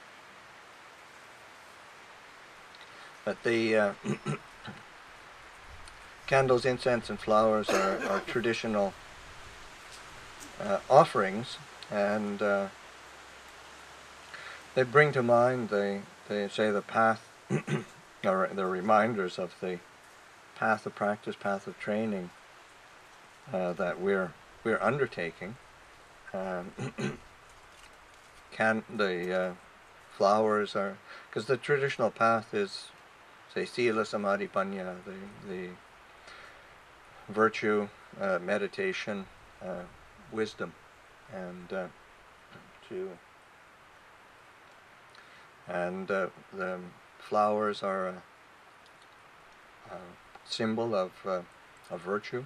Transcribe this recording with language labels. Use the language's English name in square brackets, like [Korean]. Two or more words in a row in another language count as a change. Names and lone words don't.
[English] But the candles, incense, and flowers are traditional offerings, and they bring to mind, they say, the path, or the reminders of the path of practice, path of training that we're undertaking. The flowers are, because the traditional path is, say, [Pali] sila, samadhi, panya, [English] the virtue, meditation, wisdom, and the flowers are a symbol of virtue.